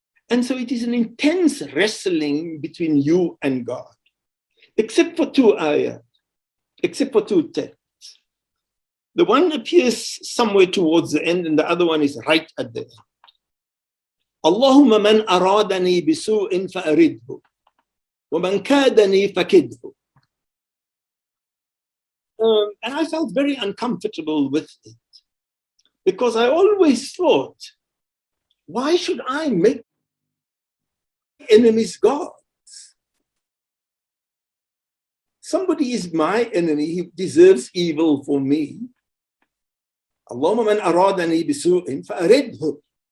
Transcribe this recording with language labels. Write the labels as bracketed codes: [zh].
[en] And so it is an intense wrestling between you and God, except for two ayat, except for two texts. The one appears somewhere towards the end and the other one is right at the end. [ar] اللهم من أرادني بسوء فأرده ومن كادني فكده. [en] And I felt very uncomfortable with it because I always thought, why should I make enemies gods? Somebody is my enemy, he deserves evil for me. [ar] اللهم من أرادني بسوء فأرده.